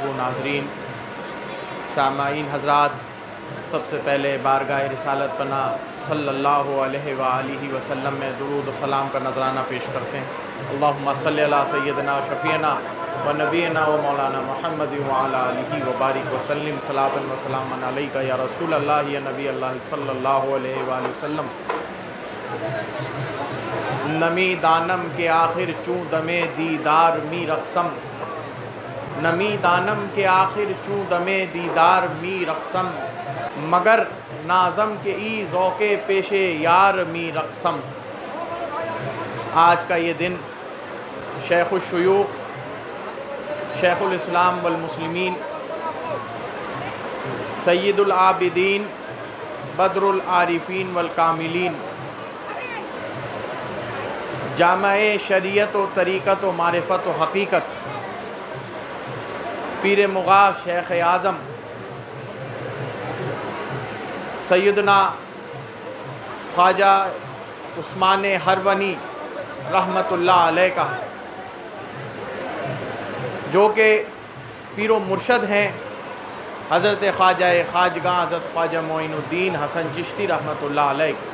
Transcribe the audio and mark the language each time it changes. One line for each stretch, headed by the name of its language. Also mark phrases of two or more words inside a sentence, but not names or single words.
Urdu: ناظرین، سامعین حضرات، سب سے پہلے بارگاہ رسالت پناہ
Arabic: صلی اللہ علیہ وآلہ وسلم
Urdu: میں درود و سلام کا نذرانہ پیش کرتے ہیں۔
Arabic: اللہم صلی علی سیدنا شفیعنا و نبینا و مولانا محمد وعلی آلہ وبارک وسلم، صلاۃ و سلام علیک یا رسول اللہ یا نبی اللہ صلی اللہ علیہ وآلہ وسلم۔
Persian: نمی دانم کے آخر چوں دمے دیدار می رقصم، نمی دانم کے آخر چوں دمے دیدار می رقصم، مگر نازم کے ای ذوق پیش یار می رقصم۔
Urdu: آج کا یہ دن شیخ الشیوخ، شیخ الاسلام والمسلمین، سید العابدین، بدر العارفین والکاملین، جامع شریعت و طریقت و معرفت و حقیقت، پیر مغاں شیخ اعظم سیدنا خواجہ عثمان ہرونی
Arabic: رحمۃ اللہ علیہ
Urdu: کا، جو کہ پیر و مرشد ہیں حضرت خواجہ خواجگاں حضرت خواجہ معین الدین حسن چشتی
Arabic: رحمۃ اللہ علیہ۔